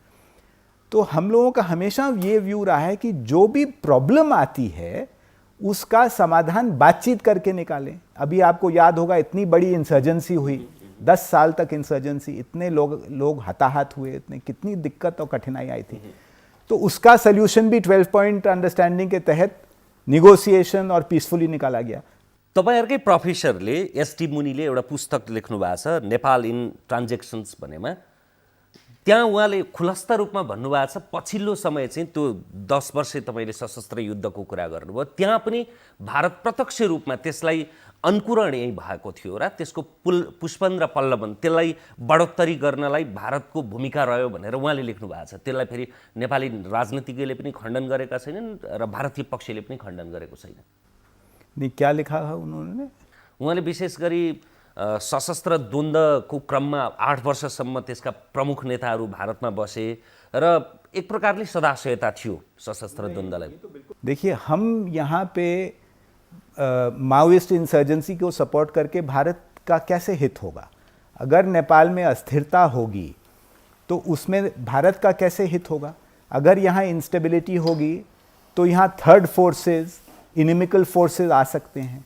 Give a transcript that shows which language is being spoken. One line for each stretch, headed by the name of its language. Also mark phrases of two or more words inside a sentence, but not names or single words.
Hindi: तो हम लोगों का हमेशा ये व्यू रहा है कि जो भी प्रॉब्लम आती है उसका समाधान बातचीत करके निकालें। अभी आपको याद होगा इतनी बड़ी इंसर्जेंसी हुई, 10 साल तक इंसर्जेंसी, इतने लोग हताहत हुए, इतने कितनी दिक्कत और कठिनाई आई थी। तो उसका सोल्यूशन भी 12
English: point understanding
Hindi: के तहत निगोसिएशन और पीसफुली निकाला गया।
Nepali: तपाईँहरूकै प्रोफेसरले एसटी मुनिले एउटा पुस्तक लेख्नु भएको छ नेपाल इन ट्रान्जेक्सन्स भनेमा। त्यहाँ उहाँले खुलस्त रूपमा भन्नुभएको छ पछिल्लो समय चाहिँ त्यो 10 वर्ष तपाईँले सशस्त्र युद्धको कुरा गर्नुभयो, त्यहाँ पनि भारत प्रत्यक्ष रूपमा त्यसलाई अनुकूरण यही भएको थियो र त्यसको पुष्पन र पल्लवन त्यसलाई बढोत्तरी गर्नलाई भारतको भूमिका रह्यो भनेर उहाँले लेख्नु भएको छ। त्यसलाई फेरि नेपाली राजनीतिज्ञले पनि खण्डन गरेका छैनन् र भारतीय पक्षले पनि खण्डन गरेको छैन।
Hindi: नहीं, क्या लिखा है उन्होंने?
Nepali: उहाँले विशेष गरी सशस्त्र द्वन्द्वको क्रममा 8 वर्षसम्म त्यसका प्रमुख नेताहरू भारतमा बसे र एक प्रकारले सदाशयता थियो सशस्त्र द्वन्द्वलाई।
Hindi: देखिए, हम यहाँ पे
English: Maoist insurgency
Hindi: को सपोर्ट करके भारत का कैसे हित होगा? अगर नेपाल में अस्थिरता होगी तो उसमें भारत का कैसे हित होगा? अगर यहाँ इंस्टेबिलिटी होगी तो यहाँ
English: third forces, inimical forces
Hindi: आ सकते हैं।